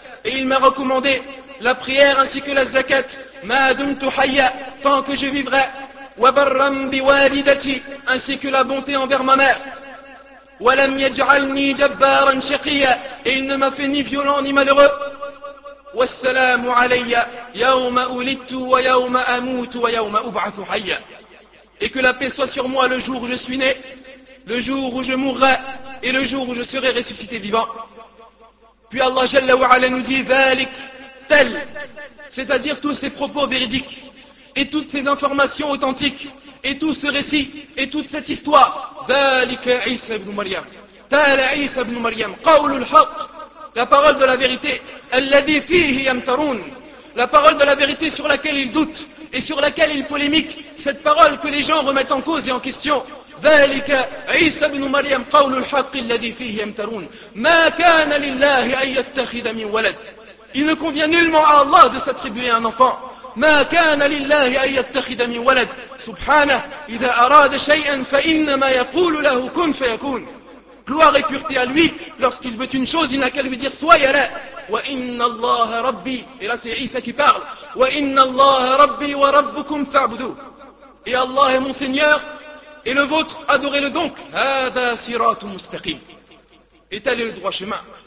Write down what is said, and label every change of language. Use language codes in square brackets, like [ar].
[fr] Et il m'a recommandé la prière ainsi que la zakat. [ar] مَا دُمْتُ حَيَّا. [fr] Tant que je vivrai. [ar] وَبَرَّمْ بِوَالِدَتِي. [fr] Ainsi que la bonté envers ma mère. [ar] وَلَمْ يَجْعَلْنِي جَبَّارًا شَقِيًا. [fr] Et il ne m'a fait ni violent ni malheureux. [ar] والسلام علي يوم ولدت ويوم أموت ويوم أبعث حيا. [fr] Et que la paix soit sur moi le jour où je suis né, le jour où je mourrai et le jour où je serai ressuscité vivant. Puis Allah Jalla wa Ala nous dit [ar] ذلك, [fr] tel, c'est-à-dire tous ces propos véridiques et toutes ces informations authentiques et tout ce récit et toute cette histoire. [ar] ذلك عيسى ابن مريم. تعالى عيسى ابن مريم قول الحق. [fr] La parole de la vérité, [ar] الذي فيه يمترون. [fr] La parole de la vérité sur laquelle ils doutent et sur laquelle ils polémiquent, cette parole que les gens remettent en cause et en question. [ar] ذلك عيسى بن مريم قول الحق الذي فيه يمترون. ما كان لله أن يتخذ من ولد. [fr] Il ne convient nullement à Allah de s'attribuer un enfant. [ar] ما كان لله أن يتخذ من ولد. سبحانه إذا أراد شيئا فإنما يقول له كن فيكون. [fr] Gloire et pureté à lui, lorsqu'il veut une chose, il n'a qu'à lui dire soit yala. [ar] Wa inna Allah rabbi. [fr] Et là c'est Isa qui parle. [ar] Wa inna Allah rabbi wa rabbukum fa'budu. [fr] Et Allah est mon Seigneur, et le vôtre, adorez-le donc. [ar] Hada siratu mustaqim. [fr] Et tel est le droit chemin.